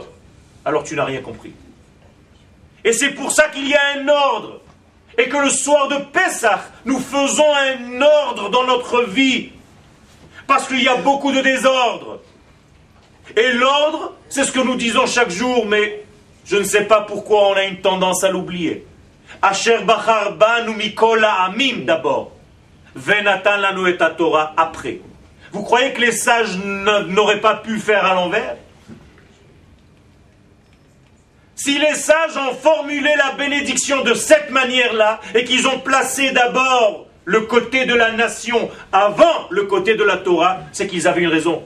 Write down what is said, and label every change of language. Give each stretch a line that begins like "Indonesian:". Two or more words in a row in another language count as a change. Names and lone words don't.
French: Alors tu n'as rien compris. Et c'est pour ça qu'il y a un ordre. Et que le soir de Pessah, nous faisons un ordre dans notre vie. Parce qu'il y a beaucoup de désordre. Et l'ordre, c'est ce que nous disons chaque jour, mais je ne sais pas pourquoi on a une tendance à l'oublier.
Hebrew: אשר בחר בנו מכל העמים d'abord. ונתן לנו את תורה après.
French: Vous croyez que les sages n'auraient pas pu faire à l'envers? Si les sages ont formulé la bénédiction de cette manière-là, et qu'ils ont placé d'abord le côté de la nation avant le côté de la Torah, c'est qu'ils avaient une raison.